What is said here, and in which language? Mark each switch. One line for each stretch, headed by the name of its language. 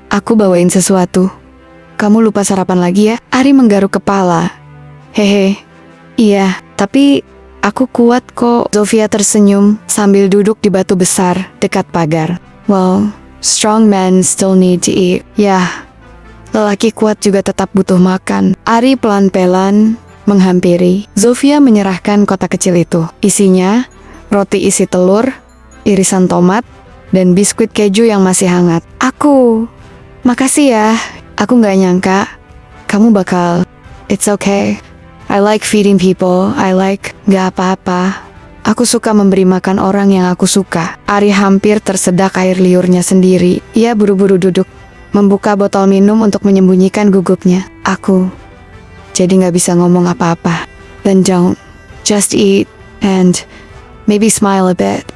Indonesian: Aku bawain sesuatu. Kamu lupa sarapan lagi ya? Ari menggaruk kepala. Hehe. Iya, tapi aku kuat kok. Zofia tersenyum sambil duduk di batu besar dekat pagar.
English: Well, strong men still need to eat. Yah.
Indonesian: Lelaki kuat juga tetap butuh makan. Ari pelan-pelan menghampiri. Zofia menyerahkan kotak kecil itu. Isinya, roti isi telur, irisan tomat, dan biskuit keju yang masih hangat. Makasih ya. Aku nggak nyangka kamu bakal.
English: It's okay. I like feeding people.
Indonesian: Nggak apa-apa. Aku suka memberi makan orang yang aku suka. Ari hampir tersedak air liurnya sendiri. Ia buru-buru duduk, membuka botol minum untuk menyembunyikan gugupnya. Aku jadi nggak bisa ngomong apa-apa.
English: Then don't, just eat, and maybe smile a bit.